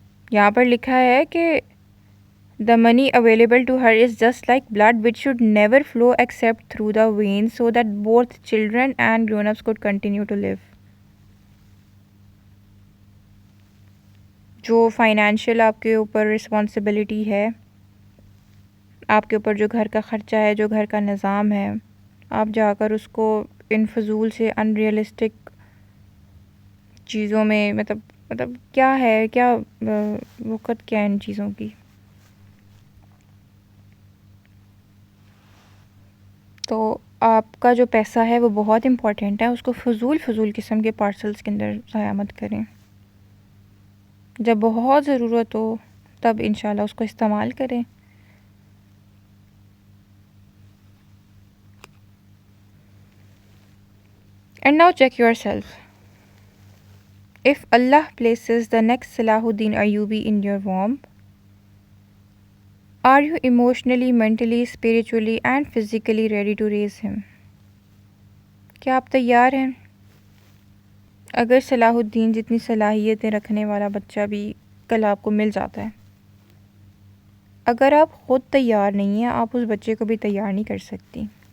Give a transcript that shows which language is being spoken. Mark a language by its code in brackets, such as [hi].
[ur] یہاں پر لکھا ہے کہ [en] the money available to her is just like blood which should never flow except through the veins so that both children and grown-ups could continue to live. [ur] جو financial آپ کے اوپر responsibility ہے، آپ کے اوپر جو گھر کا خرچہ ہے، جو گھر کا نظام ہے، آپ جا کر اس کو ان فضول سے ان ریئلسٹک چیزوں میں مطلب کیا ہے، کیا وقت کیا ہے ان چیزوں کی. تو آپ کا جو پیسہ ہے وہ بہت امپورٹنٹ ہے، اس کو فضول قسم کے پارسلز کے اندر ضائع مت کریں. جب بہت ضرورت ہو تب انشاءاللہ اس کو استعمال کریں. [en] And now check yourself. If Allah places the next Salahuddin Ayyubi in your womb, are you emotionally, mentally, spiritually and physically ready to raise him? [ur] کیا آپ تیار ہیں؟ اگر صلاح الدین جتنی صلاحیتیں رکھنے والا بچہ بھی کل آپ کو مل جاتا ہے، اگر آپ خود تیار نہیں ہیں، آپ اس بچے کو بھی تیار نہیں کر سکتی.